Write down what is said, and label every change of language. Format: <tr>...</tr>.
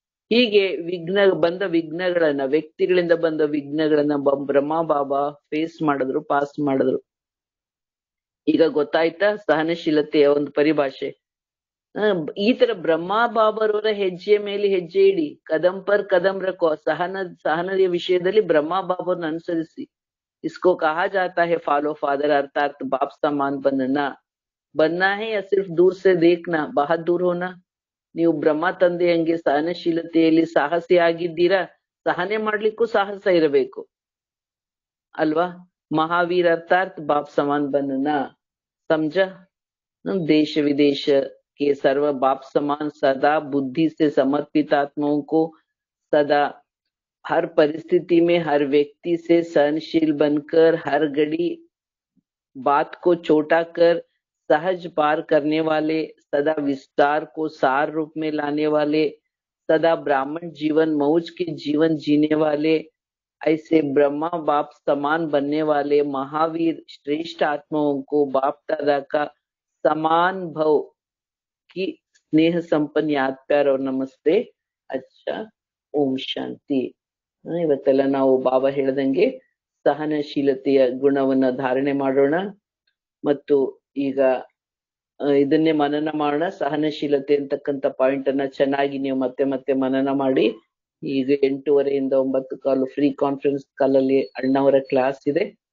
<kn>ಹೀಗೆ ವಿಘ್ನಗಳನ್ನ, ವ್ಯಕ್ತಿಗಳಿಂದ ಬಂದ ವಿಘ್ನಗಳನ್ನ ಬ್ರಹ್ಮ ಬಾಬಾ ಫೇಸ್ ಮಾಡಿದ್ರು, ಪಾಸ್ ಮಾಡಿದ್ರು. ಈಗ ಗೊತ್ತಾಯ್ತಾ ಸಹನಶೀಲತೆಯ ಒಂದು ಪರಿಭಾಷೆ. ಈ ತರ ಬ್ರಹ್ಮ ಬಾಬರವರ ಹೆಜ್ಜೆಯ ಮೇಲೆ ಹೆಜ್ಜೆ ಇಡಿ,</kn> <hi>ಕದಂ ಪರ್ ಕದಂ ರಖೋ.</hi> <kn>ಸಹನದ ವಿಷಯದಲ್ಲಿ ಬ್ರಹ್ಮ ಬಾಬರನ್ನ ಅನುಸರಿಸಿ.</kn> <hi>इसको कहा जाता है</hi> <en>follow father,</en> <hi>अर्थात बाप समान बनना है या सिर्फ दूर से देखना, बहुत दूर होना.</hi> <kn>ನೀವು ಬ್ರಹ್ಮ ತಂದೆ ಹಂಗೆ ಸಹನಶೀಲತೆಯಲ್ಲಿ ಸಾಹಸಿ ಆಗಿದ್ದೀರಾ, ಸಹನೆ ಮಾಡ್ಲಿಕ್ಕೂ ಸಾಹಸ ಇರಬೇಕು ಅಲ್ವಾ.</kn> <hi>ಮಹಾವೀರ್ ಅರ್ಥಾತ್ ಬಾಪ್ ಸಮಾನ್ बनना, समझा. देश विदेश के सर्व बाप समान सदा बुद्धि से समर्पित आत्माओं को सदा हर परिस्थिति में हर व्यक्ति से सहनशील बनकर हर घड़ी बात को छोटा कर सहज पार करने वाले, सदा विस्तार को सार रूप में लाने वाले, सदा ब्राह्मण जीवन मौज के जीवन जीने वाले, ऐसे ब्रह्मा बाप समान बनने वाले महावीर श्रेष्ठ आत्माओं को बाप दादा का समान भव की स्नेह संपन्न याद प्यार और नमस्ते. अच्छा, ओम शांति.</hi> <kn>ಇವತ್ತೆಲ್ಲ ನಾವು ಬಾಬಾ ಹೇಳ್ದಂಗೆ ಸಹನಶೀಲತೆಯ ಗುಣವನ್ನ ಧಾರಣೆ ಮಾಡೋಣ. ಮತ್ತು ಈಗ ಇದನ್ನೇ ಮನನ ಮಾಡೋಣ. ಸಹನಶೀಲತೆ ಅಂತಕ್ಕಂಥ ಪಾಯಿಂಟ್ ಅನ್ನ ಚೆನ್ನಾಗಿ ನೀವು ಮತ್ತೆ ಮತ್ತೆ ಮನನ ಮಾಡಿ. ಈಗ 8:30 9 ಕಾಲು ಫ್ರೀ ಕಾನ್ಫರೆನ್ಸ್ ಕಾಲಲ್ಲಿ ಅಣ್ಣವರ ಕ್ಲಾಸ್ ಇದೆ.</kn>